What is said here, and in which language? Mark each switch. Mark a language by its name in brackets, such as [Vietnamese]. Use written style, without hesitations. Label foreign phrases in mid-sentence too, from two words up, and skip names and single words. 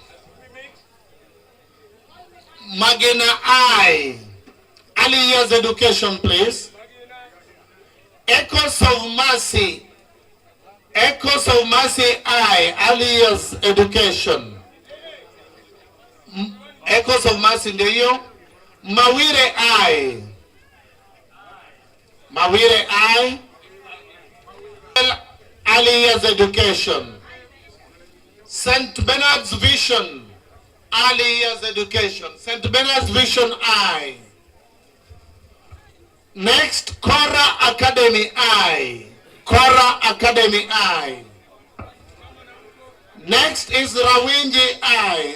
[English] Magena I. Aliya's education, please. Echoes of Mercy. Echoes of Mercy I. Aliya's education. Echoes of Mercy ndio. Mawire I. Mawire I. Aliya's education. St. Bernard's Vision. Aliya's education. St. Bernard's Vision I. Next, Kora Academy I. Kora Academy I. Next is Rawinji I.